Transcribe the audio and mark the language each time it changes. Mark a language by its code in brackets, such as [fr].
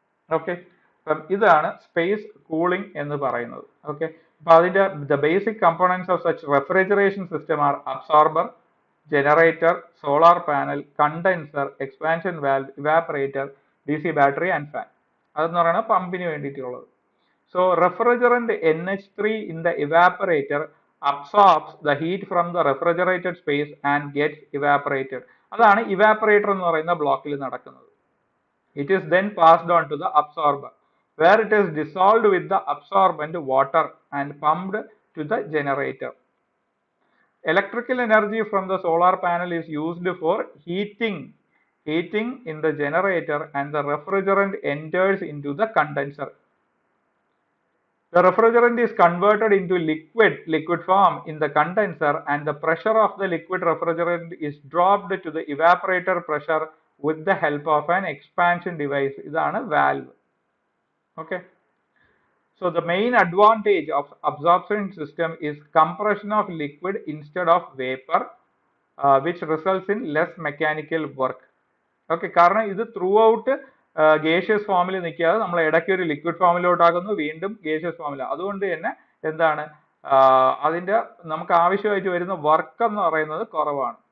[ml] Okay, അപ്പം ഇതാണ് space cooling എന്ന് പറയുന്നത്. [en] okay, [ml] അപ്പൊ അതിന്റെ [en] The basic components of such refrigeration system are absorber, generator, solar panel, condenser, expansion valve, evaporator, DC battery and fan. [ml] അതെന്ന് പറയുന്നത് പമ്പിന് വേണ്ടിയിട്ടുള്ളത്. [en] So refrigerant NH3 in the evaporator absorbs the heat from the refrigerated space and gets evaporated. [ml] അതാണ് evaporator എന്ന് പറയുന്ന ബ്ലോക്കിൽ നടക്കുന്നത്. [en] It is then passed on to the absorber, where it is dissolved with the absorbent water and pumped to the generator. Electrical energy from the solar panel is used for heating in the generator, and the refrigerant enters into the condenser. The refrigerant is converted into liquid form in the condenser, and the pressure of the liquid refrigerant is dropped to the evaporator pressure with the help of an expansion device. [ml] ഇതാണ് [en] valve. Okay. So the main advantage of absorption system is compression of liquid instead of vapor, which results in less mechanical work. [ml] Okay, കാരണം ഇത് through out gaseous ഫോമിൽ നിൽക്കാതെ നമ്മൾ ഇടയ്ക്ക് ഒരു liquid ഫോമിലോട്ടാക്കുന്നു, വീണ്ടും gaseous ഫോമിൽ. അതുകൊണ്ട് തന്നെ എന്താണ് അതിന്റെ നമുക്ക് ആവശ്യമായിട്ട് വരുന്ന വർക്ക് എന്ന് പറയുന്നത് കുറവാണ്.